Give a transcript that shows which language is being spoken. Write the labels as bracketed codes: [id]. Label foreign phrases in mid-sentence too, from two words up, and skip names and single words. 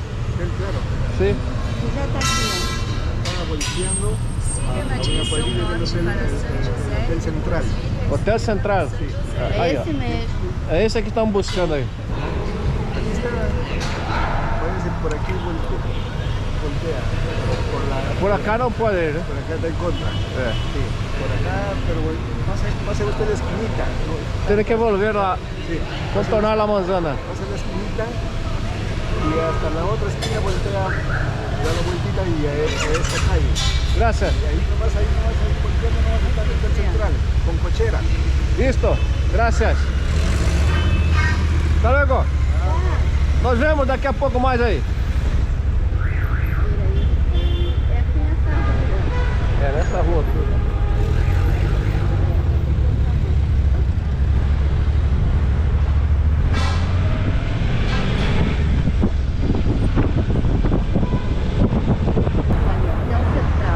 [pt] Sim. Já está aqui, Siga na direção norte para São José. Hotel Central. Hotel Central? ó. Aí, É ó. esse mesmo. É esse que estamos buscando aí. [es] Aquí está. Váyanse por aquí, voltea. [pt] Por acá não pode ir, né? [es] Por acá está en contra. [pt] É. [es] Sí, por acá, pero pase usted la esquinita. ¿No? [pt] Tem que volver lá, [es] Sí, contornar la manzana. pase la esquinita y hasta la otra esquina voltea, da la vueltita y a esa calle. Gracias. Y ahí nomás volteando nomás está el Hotel Central, con cochera. Listo. Gracias. Hasta luego. [pt] Nós vemos daqui a pouco mais aí. É aqui nessa rua. É, nessa rua aqui. Hotel Central.